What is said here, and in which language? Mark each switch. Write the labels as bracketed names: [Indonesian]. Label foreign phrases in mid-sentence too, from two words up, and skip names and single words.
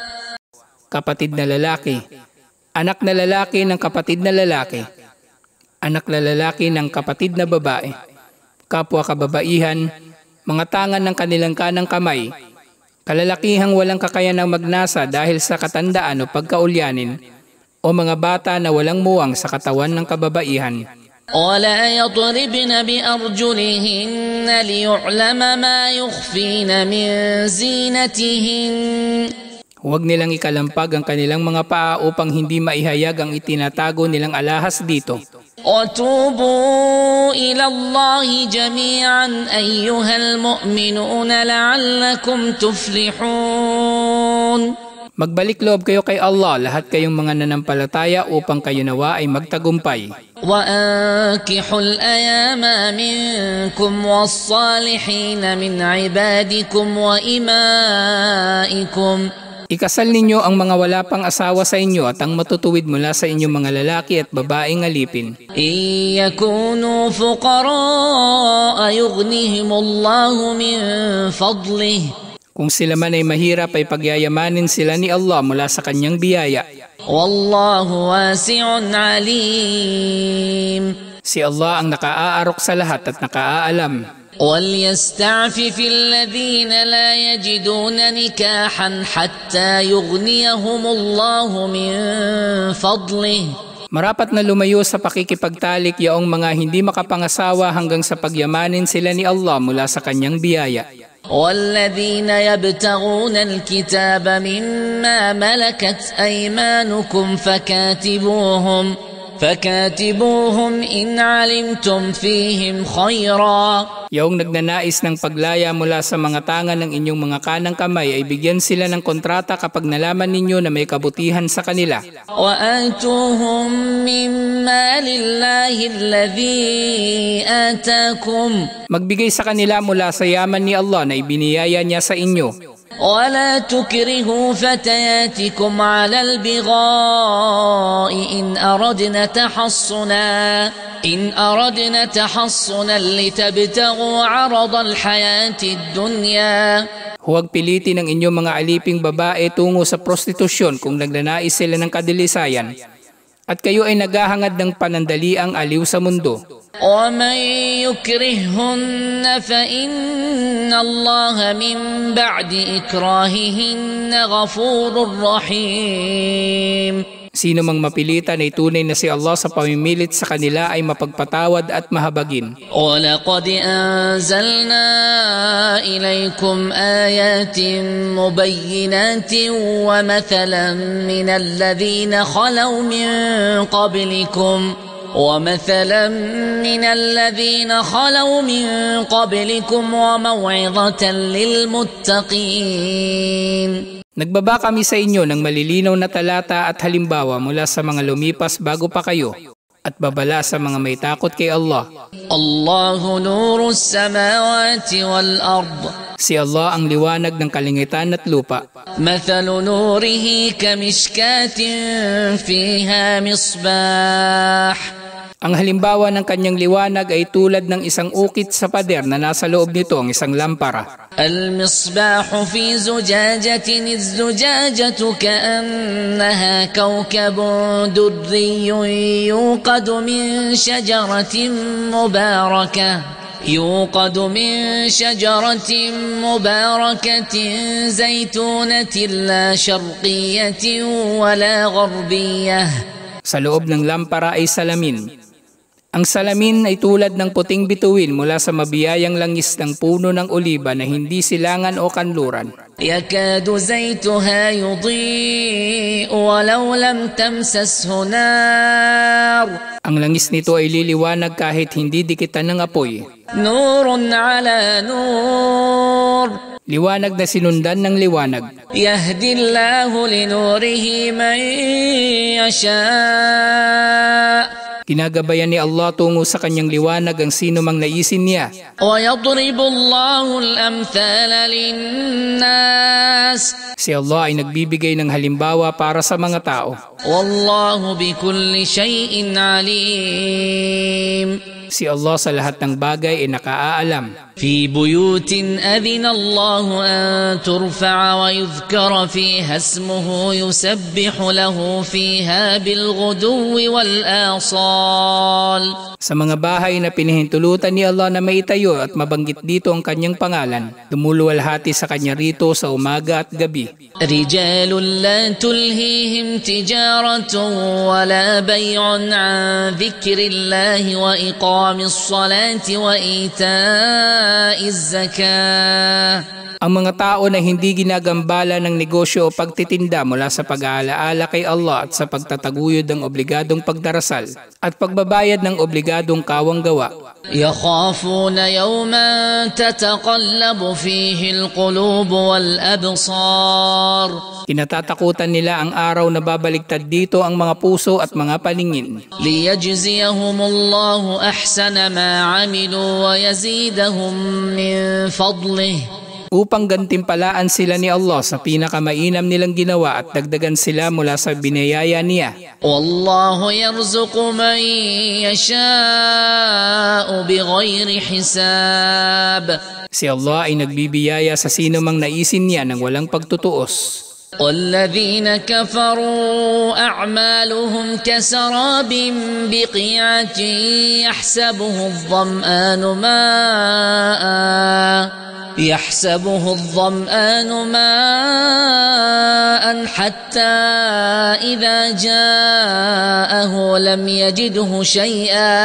[Filipino] kapatid na lalaki, anak na lalaki ng kapatid na lalaki, anak na lalaki ng kapatid na babae, kapwa kababaihan, mga tangan ng kanilang kanang kamay, kalalakihang walang kakayanang magnasa dahil sa katandaan o pagkaulyanin, o mga bata na walang muwang sa katawan ng kababaihan. [Arabic] ولا يضربن بأرجلهن ليعلم ما يخفين من زينتهن. [Filipino] Huwag nilang ikalampag ang kanilang mga paa upang hindi maihayag ang itinatago nilang alahas dito. [Arabic] وتوبوا إلى الله جميعا أيها المؤمنون لعلكم تفلحون. [Filipino] Magbalik loob kayo kay Allah, lahat kayong mga nanampalataya upang kayo nawa ay magtagumpay. [Arabic] وأنكحوا الأيام منكم والصالحين من عبادكم وإمائكم. [Filipino] Ikasal ninyo ang mga wala pang asawa sa inyo at ang matutuwid mula sa inyong mga lalaki at babaeng alipin. [Arabic] إن يكونوا فقراء يغنيهم الله من فضله. [Filipino] Kung sila man ay mahirap ay pagyayamanin sila ni Allah mula sa kanyang biyaya. [Arabic] والله واسع عليم. [Filipino] Si Allah ang nakaaarok sa lahat at nakaalam. [Arabic] وَلْيَسْتَعْفِفِ الَّذِينَ لَا يَجِدُونَ نِكَاحًا حَتَّى يُغْنِيَهُمُ اللَّهُ مِنْ فَضْلِهِ. [Filipino] Marapat na lumayo sa pakikipagtalik yaong mga hindi makapangasawa hanggang sa pagyamanin sila ni Allah mula sa kanyang biyaya. [Arabic] وَالَّذِينَ يَبْتَغُونَ الْكِتَابَ مِمَّا مَلَكَتْ أَيْمَانُكُمْ فَكَاتِبُوهُمْ إِنْ عَلِمْتُمْ فِيهِمْ خَيْرًا. [Filipino] Yaong nagnanais ng paglaya mula sa mga tangan ng inyong mga kanang kamay ay bigyan sila ng kontrata kapag nalaman ninyo na may kabutihan sa kanila. [Arabic] وَآتُوهُمْ مِنْ مَالِ اللَّهِ الَّذِي آتَاكُمْ. [Filipino] Magbigay sa kanila mula sa yaman ni Allah na ibiniyaya niya sa inyo. [Arabic] ولا تكرهوا فتياتكم على البغاء إن أردنا تحصنا لتبتغوا عرض الحياة الدنيا. [Filipino] Huwag pilitin ang inyong mga aliping babae tungo sa prostitusyon kung nagnanais sila ng kadilisayan. At kayo ay naghahangad ng panandaliang aliw sa mundo. [Arabic] ومن يكرههن فإن الله من بعد إكراههن غفور رحيم. [Filipino] Sino mang mapilitan ay tunay na si Allah sa pamimilit sa kanila ay mapagpatawad at mahabagin. [Arabic] وَلَقَدْ أَنزَلْنَا إِلَيْكُمْ آيَاتٍ مُبَيِّنَاتٍ وَمَثَلًا مِنَ الَّذِينَ خَلَوْا مِنْ قَبْلِكُمْ وَمَوْعِظَةً لِلْمُتَّقِينَ. [Filipino] Nagbaba kami sa inyo ng malilinaw na talata at halimbawa mula sa mga lumipas bago pa kayo at babala sa mga may takot kay Allah. [Arabic] الله نور السماوات والأرض. [Filipino] Si Allah ang liwanag ng kalangitan at lupa. [Arabic] مثل نوره كمشكاة فيها مصباح. [Filipino] Ang halimbawa ng kanyang liwanag ay tulad ng isang ukit sa pader na nasa loob nito ang isang lampara. [Arabic] المصباح في زجاجة، الزجاجة كأنها كوكب دري يوقد من شجرة مباركة زيتونة لا شرقية ولا غربية. [Filipino] Sa loob ng lampara ay salamin. Ang salamin ay tulad ng puting bituin mula sa mabiyayang langis ng puno ng oliba na hindi silangan o kanluran. [Arabic] يكاد زيتها يضيء ولو لم تمسسه نار. [Filipino] Ang langis nito ay liliwanag kahit hindi dikitan ng apoy. [Arabic] نور على نور. [Filipino] Liwanag na sinundan ng liwanag. [Arabic] يهدي الله لنوره من يشاء'. [Filipino] Ginagabayan ni Allah tungo sa kanyang liwanag ang sino mang naisin niya. [Arabic] وَيَضْرِبُ اللَّهُ الْأَمْثَالَ لِلنَّاسِ. [Filipino] Si Allah ay nagbibigay ng halimbawa para sa mga tao. [Arabic] وَاللَّهُ بِكُلِّ شَيْءٍ عَلِيمٌ. [Filipino] Si Allah sa lahat ng bagay ay nakaalam. [Arabic] في بيوت أذن الله أن ترفع ويذكر فيها اسمه يسبح له فيها بالغدو والآصال. [Filipino] Sa mga bahay na pinahintulutan ni Allah na maitayo at mabanggit dito ang kanyang pangalan, lumuluwalhati sa kanya rito sa umaga at gabi. [Arabic] رجال لا تلهيهم تجارة ولا بيع عن ذكر الله وإقام الصلاة وإيتاء الزكاة. [Filipino] Ang mga tao na hindi ginagambala ng negosyo o pagtitinda mula sa pag-aalaala kay Allah at sa pagtataguyod ng obligadong pagdarasal at pagbabayad ng obligadong kawang gawa. [Arabic] يخافون يوما تتقلب فيه القلوب والأبصار. [Filipino] Kinatatakutan nila ang araw na babaligtad dito ang mga puso at mga paningin. [Arabic] ليجزيهم الله أحسن ما عملوا ويزيدهم من فضله. [Filipino] Upang gantimpalaan sila ni Allah sa pinakamainam nilang ginawa at dagdagan sila mula sa binayaya niya. [Arabic] والله يرزق من يشاء بغير حساب. [Filipino] Si Allah ay nagbibiyaya sa sino mang naisin niya ng walang pagtutuos. [Arabic] وَالَّذِينَ كَفَرُوا أَعْمَالُهُمْ كَسَرَابٍ بِقِيعَةٍ يحسبه الظمآن ماء حتى إذا جاءه لم يجده شيئا.